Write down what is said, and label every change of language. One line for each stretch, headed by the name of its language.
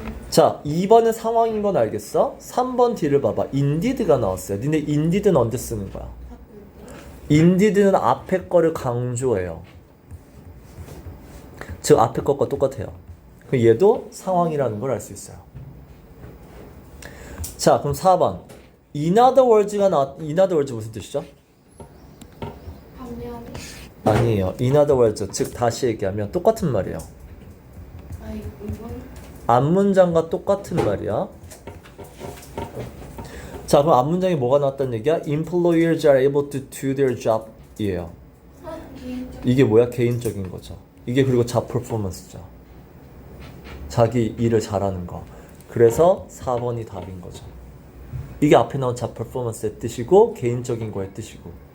Korean: 자, 2번은 상황인 건 알겠어? 3번 뒤를 봐봐. indeed가 나왔어요. 니네 indeed는 언제 쓰는 거야? indeed는 앞에 거를 강조해요. 즉 앞에 것과 똑같아요. 그럼 얘도 상황이라는 걸 알 수 있어요. 자, 그럼 4번.
English: in other words
Korean: 가 in other words 무슨 뜻이죠? 반면. 아니에요.
English: in other words,
Korean: 즉 다시 얘기하면 똑같은 말이에요. 아 이건 앞문장과 똑같은 말이야. 자, 그럼 앞문장에 뭐가 나왔다는 얘기야?
English: Employers are able to do their job 이에요.
Korean: 개인적. 이게 뭐야? 개인적인 거죠. 이게 그리고 job performance죠. 자기 일을 잘하는 거. 그래서 4번이 답인 거죠. 이게 앞에 나온 job performance의 뜻이고 개인적인 거의 뜻이고.